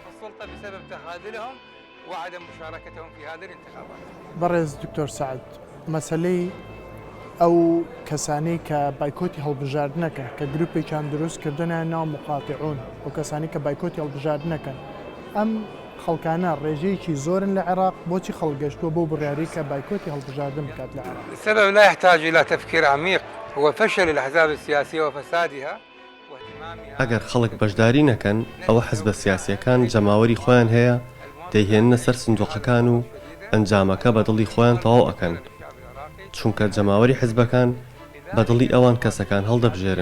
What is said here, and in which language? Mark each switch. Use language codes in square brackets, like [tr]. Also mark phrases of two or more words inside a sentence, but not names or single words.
[ckb] بەڕێز دکتۆر سەعاد، مەسەلەی ئەو کەسانی کە بایکۆتی هەڵبژاردنەکە کە گروپێکیان دروست کردنە ناو مقاتعون و کەسانی کە بایکۆتی هەڵبژاردنەکەن، ئەم خەڵکانە ڕێژەیەکی زۆرن لە عێراق، بۆچی خەڵگەشتووە بۆ بڕیاری کە بایکۆتی هەڵبژاردن بکات لە عێراق؟ [ar] السبب لا يحتاج إلى تفكير عميق هو فشل الأحزاب السياسية وفسادها. [ckb] ئەگەر خەڵک بەشداری نەکەن ئەوە حزبە سیاسیەکان جەماوەری خۆیان هەیە دەیهێننە سەر سندوقەکان و ئەنجامەکە بەدڵی خۆیان تەواو ئەکەن چونکە جەماوەری حزبەکان بەدڵی ئەوان کەسەکان هەڵدەبژێرن.